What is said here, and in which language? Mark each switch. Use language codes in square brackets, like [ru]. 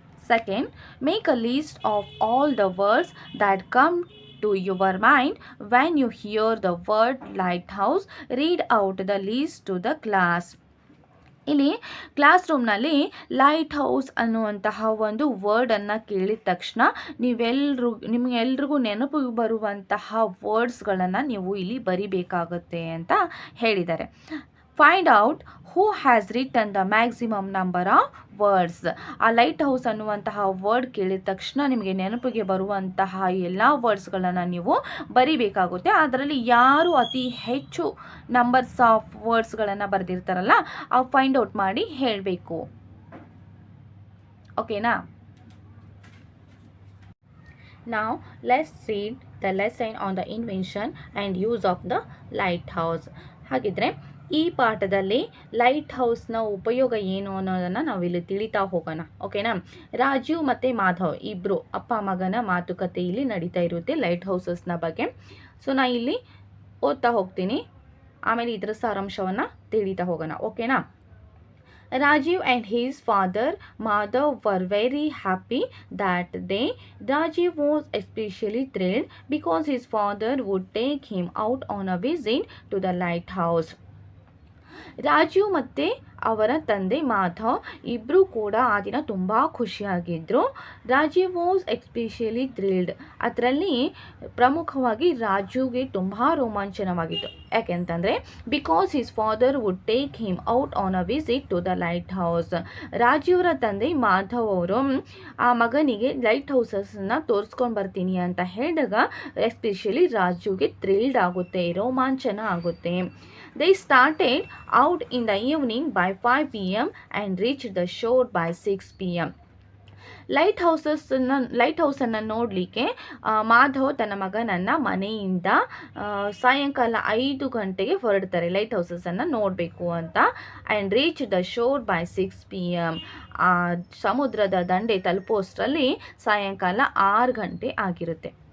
[en] Second, make a list of all the words that come to your mind when you hear the word lighthouse. Read out the list to the class. [kn] ಇಲ್ಲಿ class ರೂಮ್ನಲ್ಲಿ light house ಅನ್ನುವಂತಹ ಒಂದು ವರ್ಡನ್ನು ಕೇಳಿದ ತಕ್ಷಣ ನಿಮಗೆಲ್ರಿಗೂ ನೆನಪು ಬರುವಂತಹ ವರ್ಡ್ಸ್ಗಳನ್ನು ನೀವು ಇಲ್ಲಿ ಬರಿಬೇಕಾಗುತ್ತೆ ಅಂತ ಹೇಳಿದ್ದಾರೆ. [en] Find out who has written the maximum number of words. [kn] ಆ ಲೈಟ್ ಹೌಸ್ ಅನ್ನುವಂತಹ ವರ್ಡ್ ಕೇಳಿದ ತಕ್ಷಣ ನಿಮಗೆ ನೆನಪಿಗೆ ಬರುವಂತಹ ಎಲ್ಲ ವರ್ಡ್ಸ್ಗಳನ್ನು ನೀವು ಬರಿಬೇಕಾಗುತ್ತೆ. ಅದರಲ್ಲಿ ಯಾರು ಅತಿ ಹೆಚ್ಚು ನಂಬರ್ಸ್ ಆಫ್ ವರ್ಡ್ಸ್ಗಳನ್ನು ಬರೆದಿರ್ತಾರಲ್ಲ ಅವು ಫೈಂಡ್ ಔಟ್ ಮಾಡಿ ಹೇಳಬೇಕು. ಓಕೆನಾ? [en] Now let's read the lesson on the invention and use of the lighthouse. [kn] ಹಾಗಿದ್ರೆ ಈ ಪಾಠದಲ್ಲಿ ಲೈಟ್ ಹೌಸ್ನ ಉಪಯೋಗ ಏನು ಅನ್ನೋದನ್ನು ನಾವಿಲ್ಲಿ ತಿಳಿತಾ ಹೋಗೋಣ. ಓಕೆನಾ? ರಾಜೀವ್ ಮತ್ತು ಮಾಧವ್ ಇಬ್ಬರು ಅಪ್ಪ ಮಗನ ಮಾತುಕತೆ ಇಲ್ಲಿ ನಡೀತಾ ಇರುತ್ತೆ ಲೈಟ್ ಹೌಸಸ್ನ ಬಗ್ಗೆ. ಸೊ ನಾ ಇಲ್ಲಿ ಓದ್ತಾ ಹೋಗ್ತೀನಿ, ಆಮೇಲೆ ಇದರ ಸಾರಾಂಶವನ್ನು ತಿಳಿತಾ ಹೋಗೋಣ. ಓಕೆನಾ? [en] Rajiv and his father Madhav were very happy that day. Rajiv was especially thrilled because his father would take him out on a visit to the lighthouse. [kn] Rajiv ಮತ್ತು ಅವರ ತಂದೆ ಮಾಧವ್ ಇಬ್ಬರೂ ಕೂಡ ಆ ದಿನ ತುಂಬ ಖುಷಿಯಾಗಿದ್ದರು. [en] Rajeev was especially thrilled, [kn] ಅದರಲ್ಲಿ ಪ್ರಮುಖವಾಗಿ ರಾಜುಗೆ ತುಂಬ ರೋಮಾಂಚನವಾಗಿತ್ತು. ಯಾಕೆಂತಂದರೆ [en] Because his father would take him out on a visit to the lighthouse. [kn] ರಾಜೀವ್ರ ತಂದೆ ಮಾಧವ್ ಅವರು ಆ ಮಗನಿಗೆ ಲೈಟ್ ಹೌಸಸ್ನ ತೋರಿಸ್ಕೊಂಡು ಬರ್ತೀನಿ ಅಂತ ಹೇಳಿದಾಗ ಎಸ್ಪೆಷಲಿ ರಾಜುಗೆ ಥ್ರಿಲ್ಡ್ ಆಗುತ್ತೆ, ರೋಮಾಂಚನ ಆಗುತ್ತೆ. [en] They started out in the evening by 5 p.m. and reached the shore by 6 p.m. [kn] Light ಹೌಸನ್ನು ನೋಡಲಿಕ್ಕೆ ಮಾಧವ್ ತನ್ನ ಮಗನನ್ನು ಮನೆಯಿಂದ ಸಾಯಂಕಾಲ 5 ಗಂಟೆಗೆ ಹೊರಡ್ತಾರೆ ಲೈಟ್ ಹೌಸಸನ್ನು ನೋಡಬೇಕು ಅಂತ. [en] And reach the shore by 6 p.m. [kn] ಸಮುದ್ರದ ದಂಡೆ ತಲುಪೋಷ್ಟರಲ್ಲಿ ಸಾಯಂಕಾಲ 6 ಗಂಟೆ ಆಗಿರುತ್ತೆ.